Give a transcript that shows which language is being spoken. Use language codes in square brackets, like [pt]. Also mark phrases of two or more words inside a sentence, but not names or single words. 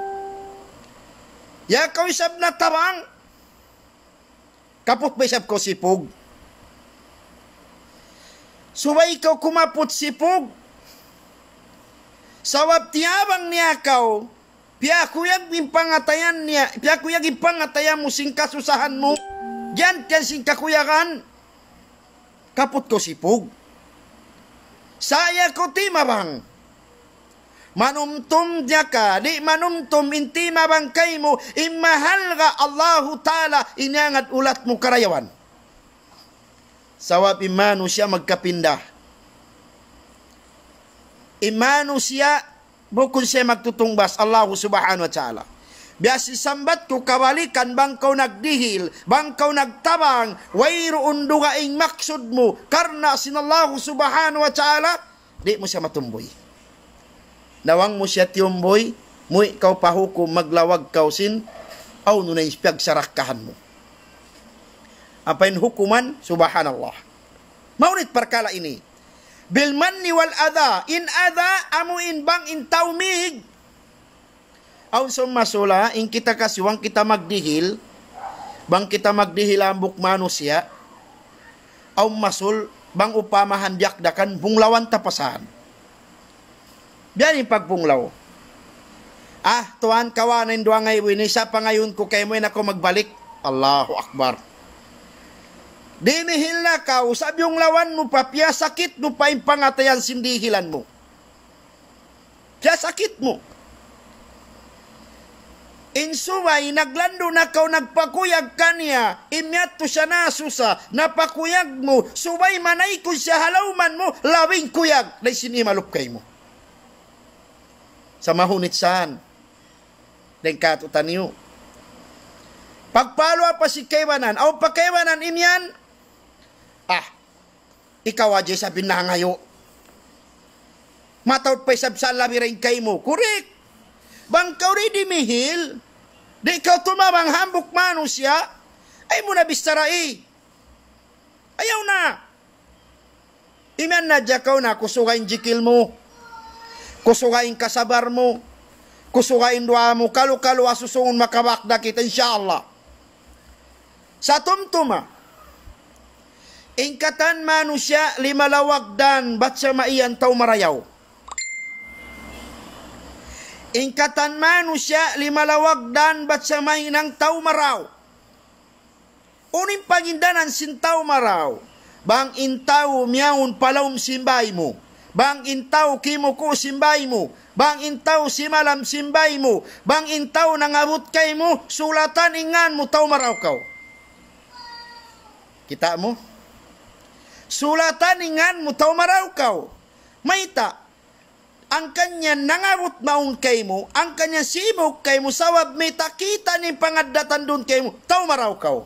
[tsg] Ya kau isab na tabang. Kaput ba isab ko sipog? Subay ikaw kumapot sipog. Sawab tiyabang niya kau, piyakuyag impangatayan niya, piyakuyag impangatayan mo sing kasusahan mo, diyan kan sing kakuyagan, kaput ko sipog. Saya ko timabang. Manumtum diya ka, di manumtum inti mabangkay mo, imahal ka [ar] الله تعالى, [tsg] inangat ulat mo karayawan. Sawab imano siya magkapinda. Imano siya, bukod siya magtutungbas, [ar] الله سبحانه وتعالى. [tsg] Biasi sambat ko kabalikan, bang kau nagdihil, bang kau nagtabang, wayro unduga ing maksud mo, karna [ar] الله سبحانه وتعالى, [tsg] di mo siya matumboy. Nawang mo siya tiyumboy, mo ikaw pahukom maglawag kausin, aw nunay pagsarakkahan mo. Apain hukuman, subhanallah. Maunit parkala ini. [ar] بالمن والأذى, [tsg] in adha, amuin bang in taumig. Aw sumasula, in kita kasiwang kita magdihil, bang kita magdihil ambuk manusia, aw masul, bang upamahan diakdakan, bunglawan tapasan. Biyan yung pagpunglaw. Tuan kawanin doang ngayon, isa pa ngayon ko kayo mo na ako magbalik. [ar] الله أكبر. [tsg] Dinihil na ka, usab yung lawan mo pa, piya sakit mo pa yung pangatayan sindihilan mo. Piya sakit mo. Insuway, naglando na ka, nagpakuyag ka niya, imyat to siya nasusa, napakuyag mo, suway manay ko siya halawman mo, lawing kuyag, na sinimalup kay mo. Sa mahunit saan, den katutan niyo. Pagpalwa pa si kaywanan, aw pakaywanan imyan, ikaw adya sa binangayo. Matawad pa isab sa labirin kay mo, correct. Bang kaw rin dimihil, di ikaw tumabang hambuk manusya, ay mo na bistarai. Ayaw na. Imyan na dya kaw na, kusugayin jikil mo. Kusugain kasabar mo, kusugain dua mo, kalu-kalu asusungon makabakda kita, insyaAllah. Sa tumtuma, ingkatan manusya limalawagdan, ba't siya maiyan tao marayaw? Ingkatan manusya limalawagdan, ba't siya mainang tao maraw? Uning pagindanan sin tao maraw, bang intaw miyaon palawm simbay mo, bang intaw kimo ko simbay mo, bang intaw simalam simbay mo, bang intaw nangabot kay mo, sulatan ingan mo taw marawkaw. Kita mo? Sulatan ingan mo taw marawkaw. Mayta, ang kanya nangabot maun kay mo, ang kanya sibok kay mo, sawab may takita ni pangadatan doon kay mo, taw marawkaw.